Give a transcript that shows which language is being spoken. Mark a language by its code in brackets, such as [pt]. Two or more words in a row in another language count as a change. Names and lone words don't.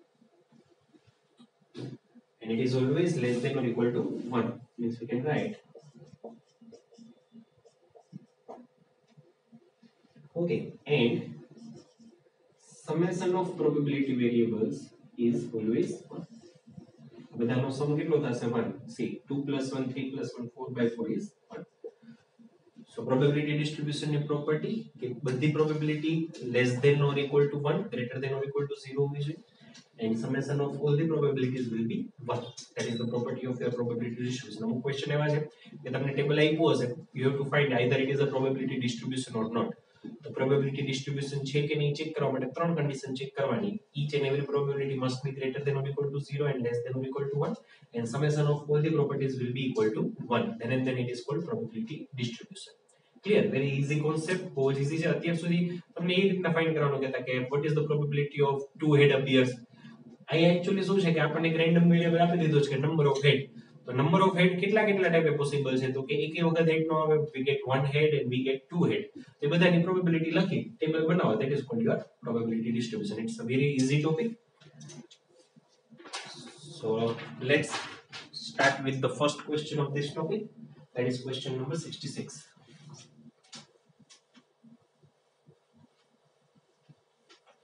[en] And it is always less than or equal to 1. Means we can write. Okay, and summation of probability variables is always 1. [gu] બધાનો સમ કેટલો થશે 1. [en] See, 2 plus 1, 3 plus 1, 4 by 4 is 1. So probability distribution ની property [gu] કે બધી [en] probability less than or equal to 1, greater than or equal to 0 [gu] હોવી જોઈએ. [en] And summation of all the probabilities will be 1. That is the property of your probability distribution. [gu] અમુક question એવા છે કે તમને ટેબલ આપ્યું હશે, [en] you have to find either it is a probability distribution or not. The probability distribution [gu] છે કે નહીં ચેક કરવા માટે ત્રણ કન્ડિશન ચેક કરવાની. [en] Each and every probability must be greater than or equal to 0 and less than or equal to 1, and summation of all the properties will be equal to 1. Then it is called probability distribution. Clear? Very easy concept. बहुत easy [gu] છે. અત્યાર સુધી તમને એ રીતના ફાઇન્ડ કરવાનું કહેતા કે [en] what is the probability of two head appears. [gu] અહીં actually શું છે કે આપણને એક [en] random variable [gu] આપી દીધો છે કે [en] number of head. [gu] તો [en] number of head [gu] કેટલા કેટલા ટાઈપે પોસિબલ છે તો કે એક વખત હેડ નો આવે, [en] we get one head and we get two head. [gu] તો બધાની પ્રોબેબિલિટી લખી ટેબલ બનાવો, [en] that is called your probability distribution. It's a very easy topic. So let's start with the first question of this topic, that is question number 66.